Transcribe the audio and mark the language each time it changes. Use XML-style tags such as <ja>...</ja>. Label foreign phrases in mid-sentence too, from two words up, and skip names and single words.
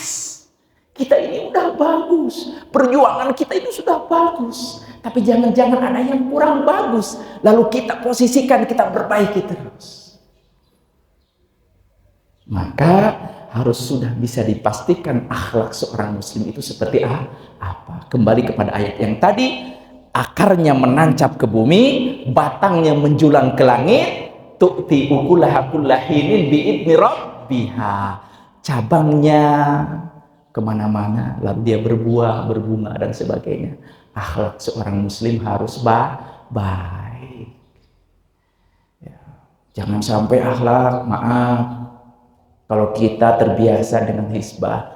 <id>Kita ini udah bagus, perjuangan kita ini sudah bagus, tapi jangan-jangan ada yang kurang bagus, lalu kita posisikan, kita perbaiki terus. Maka harus sudah bisa dipastikan akhlak seorang muslim itu seperti apa. Kembali kepada ayat yang tadi, akarnya menancap ke bumi, batangnya menjulang ke langit,</id> <ar>تؤتي أكلها كل حين بإذن ربها.</ar> <id>Cabangnya kemana-mana, lalu dia berbuah, berbunga dan sebagainya. Akhlak seorang muslim harus baik. Ya. Jangan sampai akhlak, maaf, kalau kita terbiasa dengan hisbah.</id>